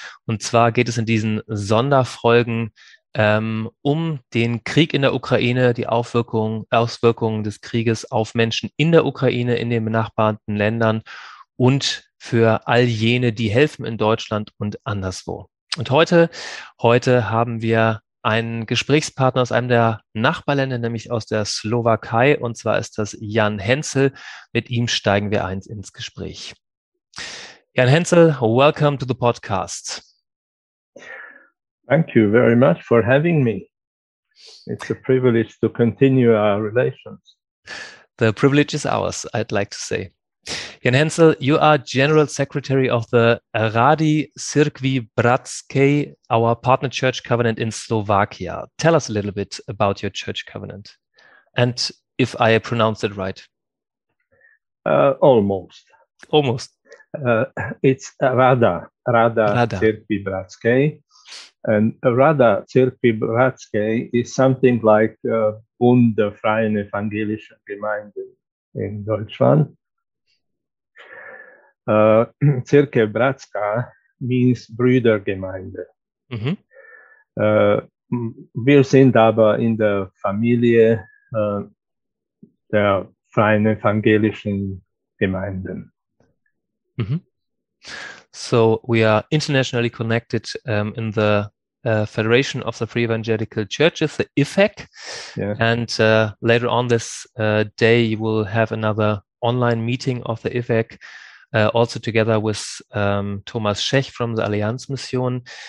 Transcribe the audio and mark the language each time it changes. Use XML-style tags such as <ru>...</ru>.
<de>Und zwar geht es in diesen Sonderfolgen um den Krieg in der Ukraine, die Auswirkungen des Krieges auf Menschen in der Ukraine, in den benachbarten Ländern und für all jene, die helfen in Deutschland und anderswo. Und heute haben wir einen Gesprächspartner aus einem der Nachbarländer, nämlich aus der Slowakei, und zwar ist das Ján Henžel. Mit ihm steigen wir ein ins Gespräch.</de> <en>Ján Henžel, welcome to the podcast. Thank you very much for having me. It's a privilege to continue our relations. The privilege is ours, I'd like to say. Ján Henžel, you are General Secretary of the Rady Cirkvi, bratskej, our partner church covenant in Slovakia. Tell us a little bit about your church covenant, and if I pronounced it right. Almost. It's Rada Cirkvi bratskej, and Rada Cirkvi bratskej is something like</en> <de>Bund der freien evangelischen Gemeinden in Deutschland.</de> <en>Cirkev Bratská means Brüdergemeinde. Mhm.</en> <de>Wir sind aber in der Familie der freien evangelischen Gemeinden. Mhm.</de> <en>So we are internationally connected in the Federation of the Free Evangelical Churches, the IFEC. Yeah. And later on this day, you will have another online meeting of the IFEC. Also together with Thomas Schech from the Allianzmission.</en>